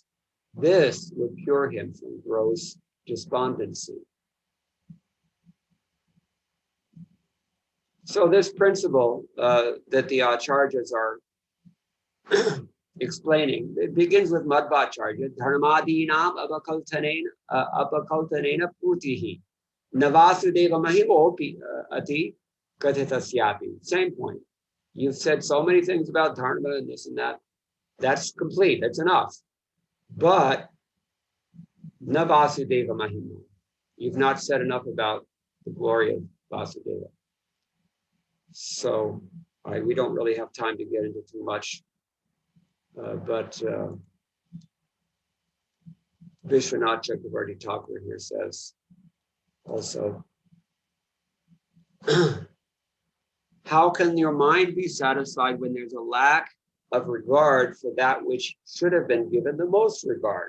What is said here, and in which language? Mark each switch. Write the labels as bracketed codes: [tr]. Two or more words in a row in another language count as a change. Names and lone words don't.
[en] This would cure him from gross despondency. So this principle that the acharyas are explaining, it begins with Madhvacharya, [sa] dharmadinam apakaltanena purtihi, navasudeva mahimopi ati kathitasyapi. [en] Same point. You've said so many things about dharma and this and that. That's complete, that's enough. [sa] But navasudeva mahimo. [en] You've not said enough about the glory of Vasudeva. So we don't really have time to get into too much, but Vishwanath Chakravarti Thakur here says also, how can your mind be satisfied when there's a lack of regard for that which should have been given the most regard?